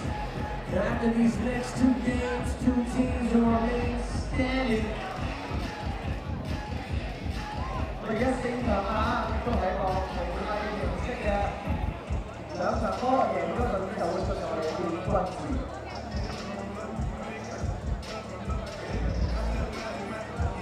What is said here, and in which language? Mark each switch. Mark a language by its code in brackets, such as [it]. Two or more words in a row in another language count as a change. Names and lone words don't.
[en] And after these next 2 games, 2 teams will remain standing. [yue] 我而家勝場啊，亦都係一個無拉嘅形式嘅兩場波，贏咗隊就會進入我哋嘅冠軍戰。